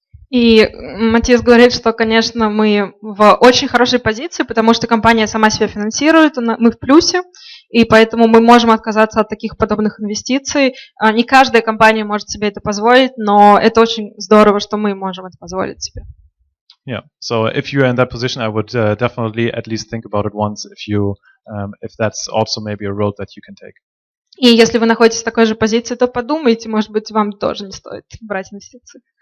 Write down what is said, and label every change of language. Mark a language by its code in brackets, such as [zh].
[ru] И Матиас говорит, что, конечно, мы в очень хорошей позиции, потому что компания сама себя финансирует, мы в плюсе, и поэтому мы можем отказаться от таких подобных инвестиций. Не каждая компания может себе это позволить, но это очень здорово, что мы можем это позволить себе. [en] Yeah. So if you're in that position, I would definitely at least think about it once if that's also maybe a road that you can take. [ru] И если вы находитесь в такой же позиции, то подумайте, может быть, вам тоже не стоит брать инвестиции.